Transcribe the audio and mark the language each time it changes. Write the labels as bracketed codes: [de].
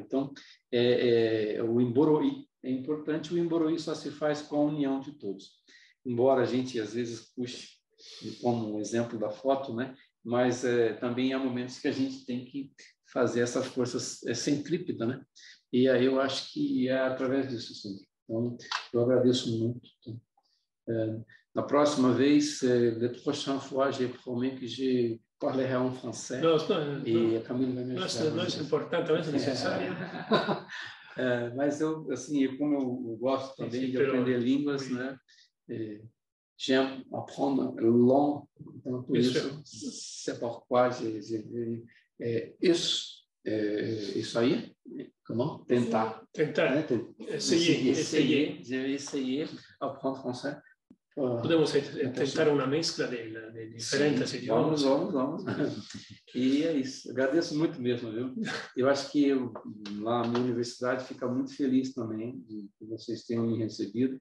[pt] Então, o Imboroí, é importante, o Imboroí só se faz com a união de todos. Embora a gente, às vezes, puxe como um exemplo da foto, né? Mas também há momentos que a gente tem que fazer essa força centrípeta, né? E aí eu acho que é através disso, sim. Então, eu agradeço muito. [es] La próxima vez, [fr] le prochain fois, je promets que je parlerai en français. [pt] E a Camille vai me ajudar. Não, é importante, é necessário. Mas eu, assim, como eu gosto também de aprender línguas, né? [fr] J'aime apprendre langue, [pt] então por isso, [fr] c'est pourquoi [pt] isso aí, [fr] comment? [pt] Tentar. [fr] Essayer. J'ai essayé apprendre français. [pt] Podemos tentar uma mescla de diferentes idiomas. Vamos. E é isso. Agradeço muito mesmo, viu? Eu acho que lá na minha universidade fica muito feliz também de que vocês tenham me recebido.